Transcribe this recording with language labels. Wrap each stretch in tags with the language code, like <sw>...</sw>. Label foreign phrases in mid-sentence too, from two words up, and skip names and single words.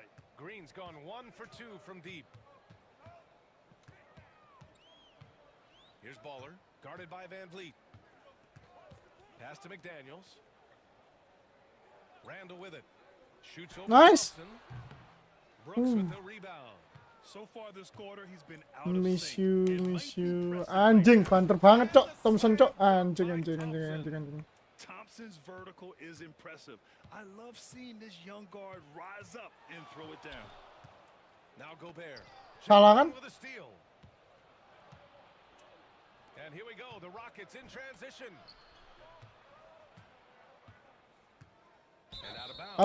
<en>Green's gone 1 for 2 from deep. Here's Baller, guarded by Van Vliet. Pass to McDaniels. Randall with it. Shoots over Nice. Thompson. Brooks with the rebound. So far this quarter, he's been out of Miss sync. you, It might miss be you. pressing Anjing, right now.</en> <id>banter banget, Cok.</id> <en>Thompson, Cok.</en> <id>Anjing, anjing, anjing, anjing, anjing.</id> <en>Thompson's vertical is impressive. I love seeing this young guard rise up and throw it down. Now Gobert.</en> <id>Salah kan?</id> <en>With a steal. And here we go. The Rockets in transition. And out of bounds.</en>